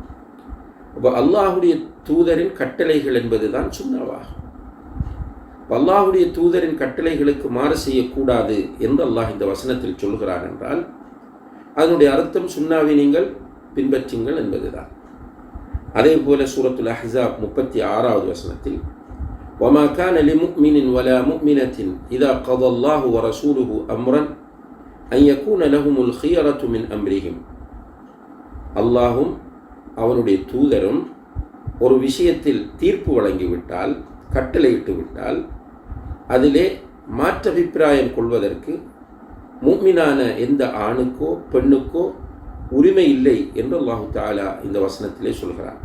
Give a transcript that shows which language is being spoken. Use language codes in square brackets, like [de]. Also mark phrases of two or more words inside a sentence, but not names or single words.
[ta] அப்போ அல்லாஹுடைய தூதரின் கட்டளைகள் என்பது தான் சுன்னாவாகும். அல்லாஹுடைய தூதரின் கட்டளைகளுக்கு மாறு செய்யக்கூடாது என்று அல்லாஹ் இந்த வசனத்தில் சொல்கிறார் என்றால் அதனுடைய அர்த்தம் சுன்னாவை நீங்கள் பின்பற்றுங்கள் என்பதுதான். அதே போல சூரத்துல் அஹ்ஸாப் 36வது வசனத்தில் [ar] وَمَا كَانَ لِمُؤْمِنٍ وَلَا مُؤْمِنَةٍ إِذَا قَضَى اللَّهُ وَرَسُولُهُ أَمْرًا أَنْ يَكُونَ لَهُمُ الْخِيَرَةُ مِنْ أَمْرِهِمْ, [ta] அல்லாஹும் அவனுடைய தூதரும் ஒரு விஷயத்தில் தீர்ப்பு வழங்கிவிட்டால், கட்டளையிட்டு விட்டால், அதிலே மாற்றபிப்பிராயம் கொள்வதற்கு முஃமினான எந்த ஆணுக்கோ பெண்ணுக்கோ உரிமை இல்லை என்று [ar] الله تعالى [ta] இந்த வசனத்திலே சொல்கிறார்.